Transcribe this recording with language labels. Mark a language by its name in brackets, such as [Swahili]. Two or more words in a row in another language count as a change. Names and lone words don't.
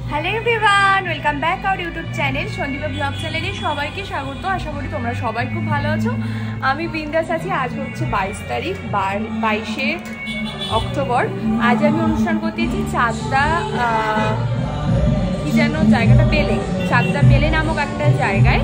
[English] hello everyone welcome back our YouTube channel [Bangla] সন্দীপা ব্লগ চ্যানেলে সবাইকে স্বাগত। আশা করি তোমরা সবাই খুব ভালো আছো। আমি বিন্দাস আছি। আজ হচ্ছে 22 তারিখ 22 অক্টোবর। আজ আমি অনুষ্ঠান করতেছি চাকদা কি যেন জায়গাটা বেলে চাকদা বেলে নামক একটা জায়গায়।